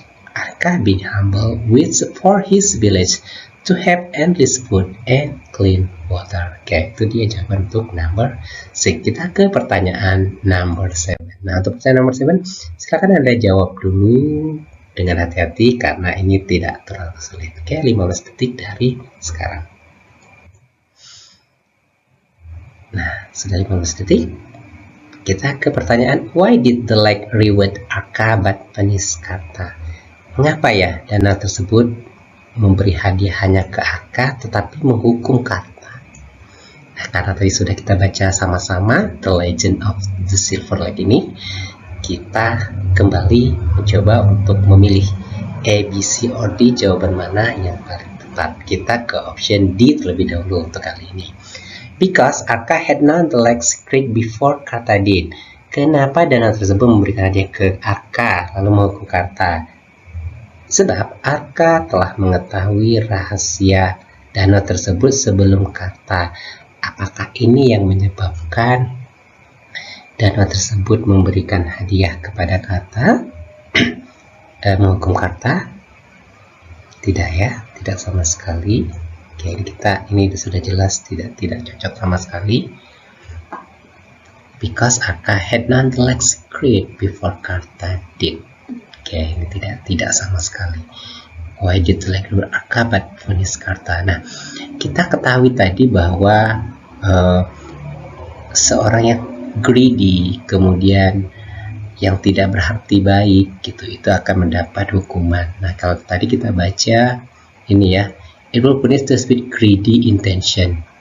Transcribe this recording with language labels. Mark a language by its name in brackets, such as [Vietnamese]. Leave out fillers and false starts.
[English] Arka being humble waits for his village to have endless food and clean water. [Indonesian] Oke, itu dia jawaban untuk number 6. Kita ke pertanyaan number 7. Nah, untuk pertanyaan number 7, silakan Anda jawab dulu dengan hati-hati karena ini tidak terlalu sulit. Oke, 15 detik dari sekarang. Nah, sudah 15 detik. Kita ke pertanyaan, [English] why did the lake reward Arka but punish Karta? [Indonesian] Mengapa ya danau tersebut memberi hadiah hanya ke Arka tetapi menghukum Karta? Nah, karena tadi sudah kita baca sama-sama The Legend of the Silver Lake ini, kita kembali mencoba untuk memilih A, B, C, or D, jawaban mana yang paling tepat. Kita ke option D terlebih dahulu untuk kali ini. [English] Because Arka had known the lake secret before Karta did. [Indonesian] Kenapa danau tersebut memberikan hadiah ke Arka lalu menghukum Karta? Sebab Arka telah mengetahui rahasia danau tersebut sebelum Karta. Apakah ini yang menyebabkan danau tersebut memberikan hadiah kepada Karta? Menghukum Karta? Tidak ya, tidak sama sekali. Oke, ini sudah jelas tidak cocok sama sekali. [English] Because Arka had known the lake secret before Karta did. [Indonesian] Oke, ini tidak sama sekali. [English] Why did the lake reward Arka but punish Karta? [Indonesian] Nah, kita ketahui tadi bahwa seorang yang greedy, kemudian yang tidak berhati baik gitu, itu akan mendapat hukuman. Nah, kalau tadi kita baca ini ya, [English] it will punish those with greedy intention.